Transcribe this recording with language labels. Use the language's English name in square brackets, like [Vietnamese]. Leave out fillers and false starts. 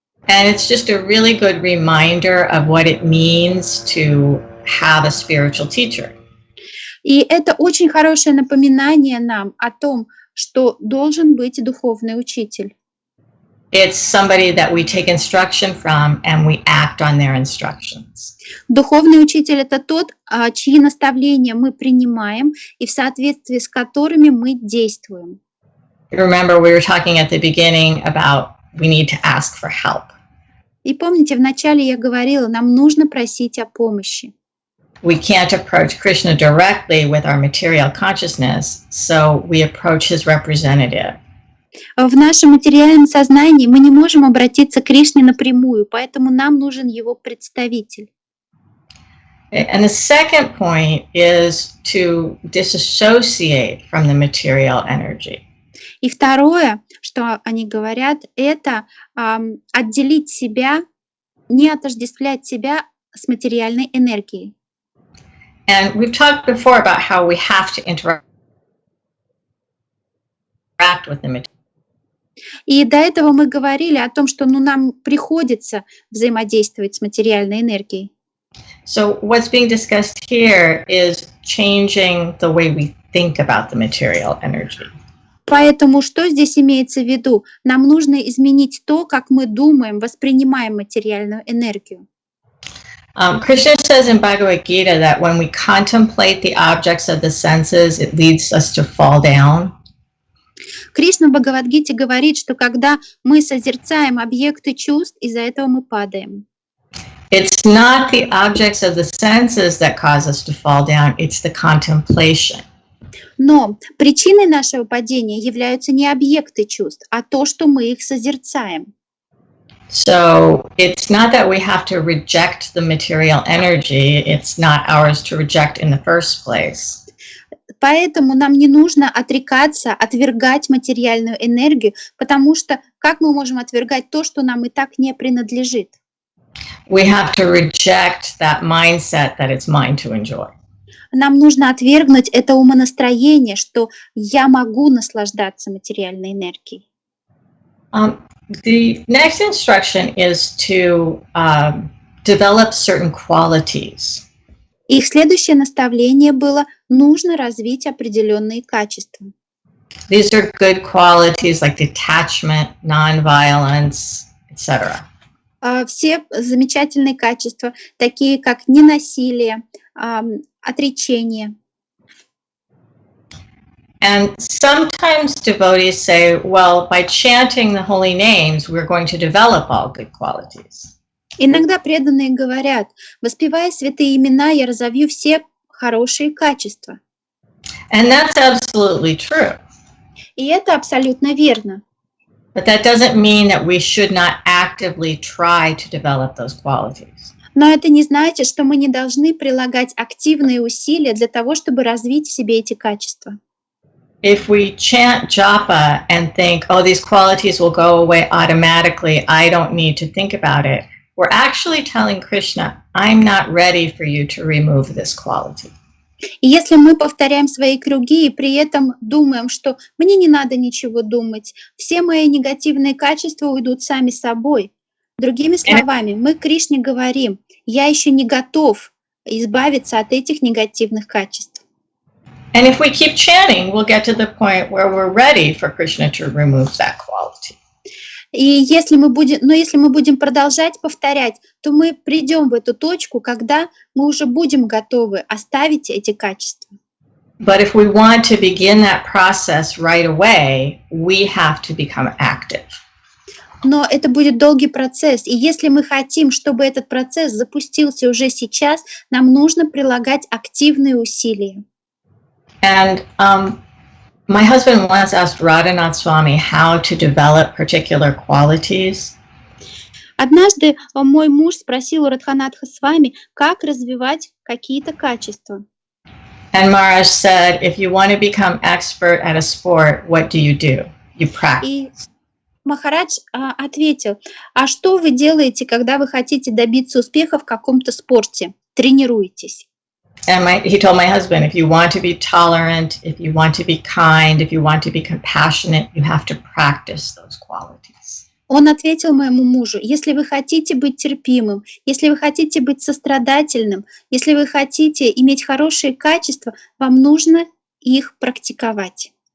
[English] And it's just a really good reminder of what it means to have a spiritual teacher. [Russian] И это очень хорошее напоминание нам о том, что должен быть духовный учитель. [English] It's somebody that we take instruction from and we act on their instructions. [Russian] Духовный учитель — это тот, чьи наставления мы принимаем и в соответствии с которыми мы действуем. [English] Remember, we were talking at the beginning about we need to ask for help. [Russian] И помните, вначале я говорила, нам нужно просить о помощи. [English] We can't approach Krishna directly with our material consciousness, so we approach his representative. [Russian] В нашем материальном сознании мы не можем обратиться к Кришне напрямую, поэтому нам нужен его представитель. [English] And the second point is to disassociate from the material energy. [Russian] И второе, что они говорят, это отделить себя, не отождествлять себя с материальной энергией. [English] And we've talked before about how we have to interact with the material. [Russian] И до этого мы говорили о том, что нам приходится взаимодействовать с материальной энергией. [English] So what's being discussed here is changing the way we think about the material energy. [Russian] Поэтому что здесь имеется в виду? Нам нужно изменить то, как мы думаем, воспринимаем материальную энергию. [English] Krishna says in Bhagavad Gita that when we contemplate the objects of the senses, it leads us to fall down. [Russian] Кришна в Бхагавад-гите говорит, что когда мы созерцаем объекты чувств, из-за этого мы падаем. [English] It's not the objects of the senses that cause us to fall down, it's the contemplation. [Russian] Но причиной нашего падения являются не объекты чувств, а то, что мы их созерцаем. [English] So it's not that we have to reject the material energy, it's not ours to reject in the first place. [Russian] Поэтому нам не нужно отрекаться, отвергать материальную энергию, потому что как мы можем отвергать то, что нам и так не принадлежит? [English] We have to reject that mindset that it's mine to enjoy. [Russian] Нам нужно отвергнуть это умонастроение, что я могу наслаждаться материальной энергией. [English] The next instruction is to develop certain qualities. [Russian] Их следующее наставление было: нужно развить определенные качества. [English] These are good qualities like detachment, non-violence, etc. [Russian] Все замечательные качества, такие как ненасилие, отречение. [English] And sometimes devotees say, well, by chanting the holy names, we're going to develop all good qualities. [Russian] Иногда преданные говорят: воспевая святые имена, я разовью все хорошие качества. [English] And that's absolutely true. [Russian] И это абсолютно верно. [English] But that doesn't mean that we should not actively try to develop those qualities. [Russian] Но это не значит, что мы не должны прилагать активные усилия для того, чтобы развить в себе эти качества. [English] If we chant japa and think, oh, these qualities will go away automatically, I don't need to think about it, we're actually telling Krishna, I'm not ready for you to remove this quality. [Russian] И если мы повторяем свои круги и при этом думаем, что мне не надо ничего думать, все мои негативные качества уйдут сами собой. Другими словами, мы Кришне говорим: я еще не готов избавиться от этих негативных качеств. [English] And if we keep chanting, we'll get to the point where we're ready for Krishna to remove that quality. [Russian] И если мы будем продолжать повторять, то мы придем в эту точку, когда мы уже будем готовы оставить эти качества. [English] But if we want to begin that process right away, we have to become active. [Russian] Но это будет долгий процесс, и если мы хотим, чтобы этот процесс запустился уже сейчас, нам нужно прилагать активные усилия. [English] And my husband once asked Radha Swami how to develop particular qualities. [Russian] Однажды мой муж спросил у Радханатха с вами, как развивать какие-то качества. [English] And Maharaj said, if you want to become expert at a sport, what do? You practice. [Russian] И Махарадж ответил, а что вы делаете, когда вы хотите добиться успеха в каком-то спорте? Тренируетесь. [English] And he told my husband, if you want to be tolerant, if you want to be kind, if you want to be compassionate, you have to practice those qualities. [Russian] Он ответил моему мужу, если вы хотите быть терпимым, если вы хотите быть сострадательным, если вы хотите иметь хорошие качества, вам нужно их практиковать.